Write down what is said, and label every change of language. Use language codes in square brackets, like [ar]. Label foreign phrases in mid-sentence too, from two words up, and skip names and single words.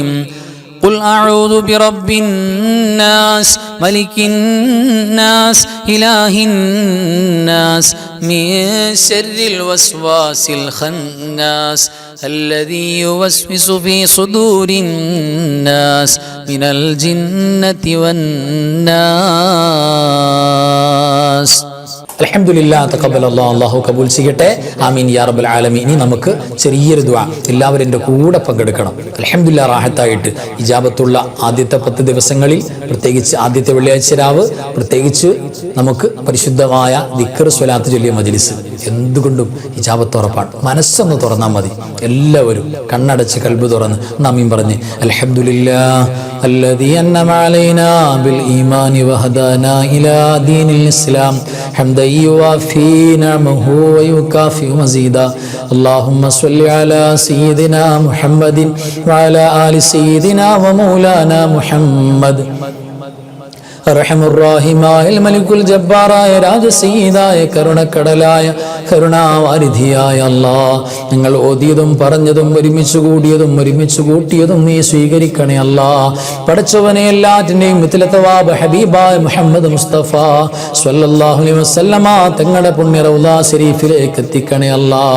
[ar] قل أعوذ برب الناس ملك الناس إله الناس من شر الوسواس الخناس الذي يوسوس في صدور الناس من الجنة والناس. الحمد لله تقبل الله, [ml] അല്ലാഹു കബൂൽ ചെയ്യട്ടെ. [ar] آمين يا رب العالمين. [ml] ഇനി നമുക്ക് ചെറിയൊരു ദുആ എല്ലാവരും എൻ്റെ കൂടെ പങ്കെടുക്കണം. അൽഹംദുലില്ലാ റാഹത്തായിട്ട് ഇജാബത്തുള്ള ആദ്യത്തെ 10 ദിവസങ്ങളിൽ, പ്രത്യേകിച്ച് ആദ്യത്തെ വെള്ളിയാഴ്ച രാവ്, പ്രത്യേകിച്ച് നമുക്ക് പരിശുദ്ധമായ ദിക്ർ സ്വലാത്ത് ചൊല്ലിയ മജ്ലിസ് എന്തുകൊണ്ടും ഇജാബത്ത് ഉറപ്പാണ്. മനസ്സൊന്ന് തുറന്നാൽ മതി. എല്ലാവരും കണ്ണടച്ച് കൽബ് തുറന്ന് ആമീൻ പറഞ്ഞ് അൽഹംദുലില്ലാ [ar] الذي أنعم علينا بالإيمان وهدانا إلى دين الإسلام حمدا يوافي نعمه ويكافئ مزيدا اللهم صل على سيدنا محمد وعلى آل سيدنا ومولانا محمد [ml] റഹമുറാഹിമായ മലിക്കുൽ ജബ്ബാറായ രാജസീദായ കരുണക്കടലായ കരുണാവാരിധിയായ അല്ലാഹ്, ഞങ്ങൾ ഓതിയതും പറഞ്ഞതും ഒരുമിച്ച് കൂടിയതും ഒരുമിച്ച് കൂട്ടിയതും നീ സ്വീകരിക്കണേ അല്ലാഹ്. പടച്ചവനെ എല്ലാറ്റിൻ്റെയും മിത്ലത്തവാബ് ഹബീബായ മുഹമ്മദ് മുസ്തഫ [ar] صلى الله عليه وسلم [ml] തങ്ങളുടെ പുണ്യ റൗള ശരീഫിലേക്ക് എത്തിക്കണേ അല്ലാഹ്.